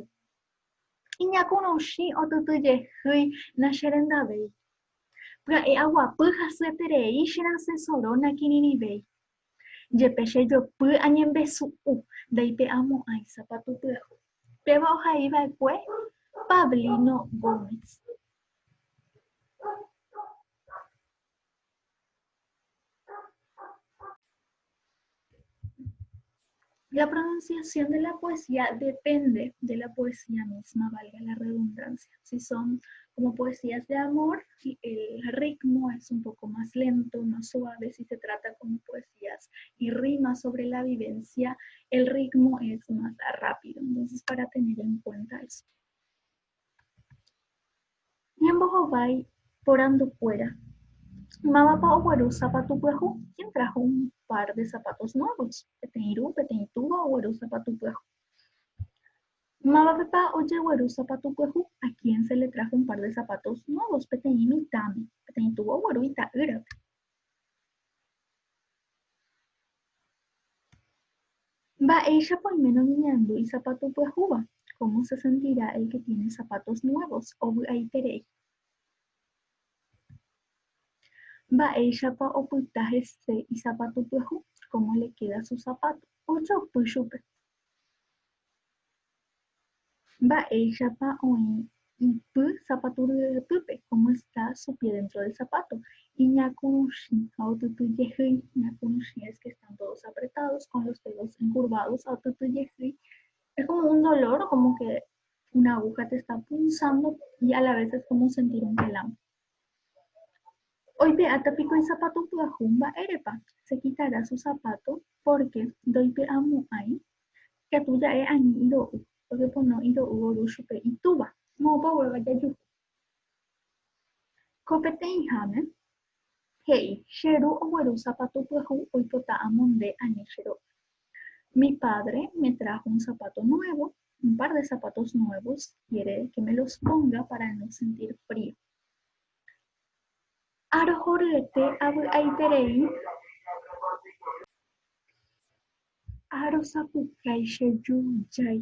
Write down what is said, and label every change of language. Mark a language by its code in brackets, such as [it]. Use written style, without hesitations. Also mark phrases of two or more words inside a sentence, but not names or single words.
[gn] Iñakũruchi otytyjehýi nacherendavéi. Pya'e aguapy hasyeterei cherasẽsorona kirirĩvéi. Jepe chejopy añembesu'u ndaite'amo'ãi sapatu pyahu. Péva ohaiva'ekue Pablino Gómez. [es] La pronunciación de la poesía depende de la poesía misma, valga la redundancia. Si son como poesías de amor, el ritmo es un poco más lento, más suave. Si se trata como poesías y rimas sobre la vivencia, el ritmo es más rápido. Entonces, para tener en cuenta eso. [gn] Ñambohovái porãndukuéra. Mávapa ogueru sapatu pyahu. [es] ¿Quién trajo un par de zapatos nuevos? [gn] Peteĩ ru, peteĩ túva ogueru sapatu pyahu. Mávapa ojegueru sapatu pyahu. [es] ¿A quién se le trajo un par de zapatos nuevos? [gn] Peteĩ mitãme. Peteĩ túva ogueru ita'ýrape. Mba'éichapa oiméno ñeñandúi sapatu pyahúva. [es] ¿Cómo se sentirá el que tiene zapatos nuevos? [gn] Ovy'aiterei. Mba'éichapa opyta hese isapatu pyahu. [es] ¿Cómo le queda su zapato? [gn] Ojopy chupe. Mba'éichapa oĩ ipy sapatu rypýpe. [es] ¿Cómo está su pie dentro del zapato? [gn] Iñakũruchi ha otytyjehýi. [es] Ñakũruchi es que están todos apretados con los dedos encurvados. [gn] Otytyjehýi. [es] Es como un dolor, como que una aguja te está punzando y a la vez es como sentir un calambre. [gn] Oipe'átapiko isapatu pyahu mba'érepa. [es] Se quitará su zapato porque [gn] ndoipe'amo'ãi katu ja'e ani iro'y. Ojepono iro'y oru chupe itúva. Moõpa oguéva jajuhu. Ko peteĩháme he'i cheru ogueru sapatu pyahu oipota amonde ani chero'y. [es] Mi padre me trajo un zapato nuevo, un par de zapatos nuevos. Quiere que me los ponga para no sentir frío. [gn] Arohoryete avy'aiterei Arosapukai Sheyuyay.